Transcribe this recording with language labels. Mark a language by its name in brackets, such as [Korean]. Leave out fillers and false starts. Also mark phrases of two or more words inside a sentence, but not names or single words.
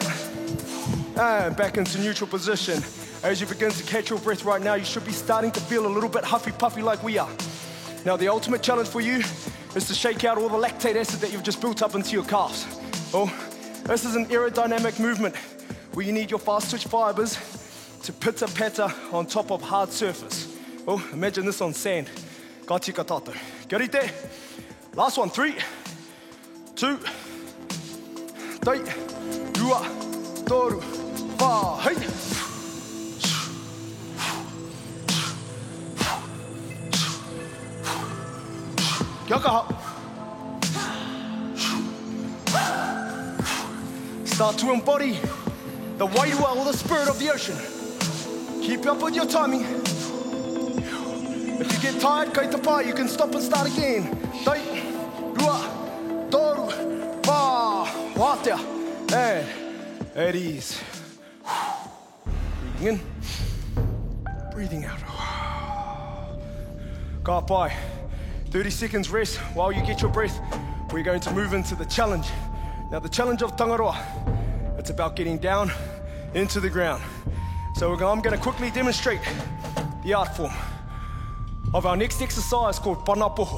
[English] And back into neutral position. As you begin to catch your breath right now, you should be starting to feel a little bit huffy-puffy like we are. Now, the ultimate challenge for you is to shake out all the lactate acid that you've just built up into your calves. Oh, this is an aerodynamic movement where you need your fast twitch fibers to pitter-patter on top of hard surface. Oh, imagine this on sand. [Māori] Ka tika tātou. Kia rite. [English] Last one, 3, 2, [Māori] tai, rua, toru, wha, hei. Kia kaha. [English] Start to embody the wairua or the spirit of the ocean. Keep up with your timing. If you get tired, [Māori] kei te pā, [English] you can stop and start again. [Māori] Tai, rua, toru, wha, wātea. [English] And at ease. Breathing in, breathing out. [Māori] Ka pai. [English] 30 seconds rest while you get your breath. We're going to move into the challenge. Now the challenge of Tangaroa, it's about getting down into the ground. So I'm going to quickly demonstrate the art form of our next exercise called Panapoho.